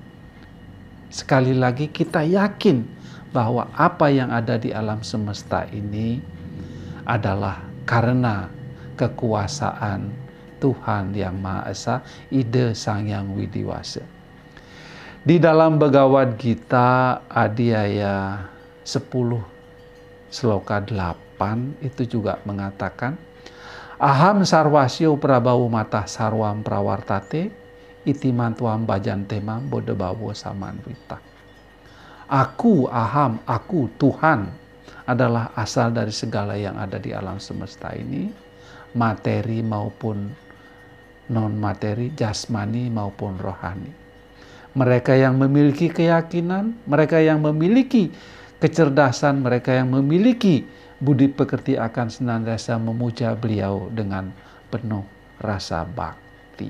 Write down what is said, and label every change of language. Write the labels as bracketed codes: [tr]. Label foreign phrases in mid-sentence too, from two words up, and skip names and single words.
[id] Sekali lagi kita yakin bahwa apa yang ada di alam semesta ini adalah karena kekuasaan Tuhan yang Maha Esa, Ide Sang Yang Widiwasa. Di dalam Bhagavad Gita Adhyaya 10 Sloka 8 itu juga mengatakan, [sa] Aham sarwasyo prabhawo matah sarwam prawartate iti mantuam bhajantemam bodhabawo samanvita. [id] Aku, aham, aku, Tuhan adalah asal dari segala yang ada di alam semesta ini, materi maupun non-materi, jasmani maupun rohani. Mereka yang memiliki keyakinan, mereka yang memiliki kecerdasan, mereka yang memiliki budi pekerti akan senantiasa memuja beliau dengan penuh rasa bakti.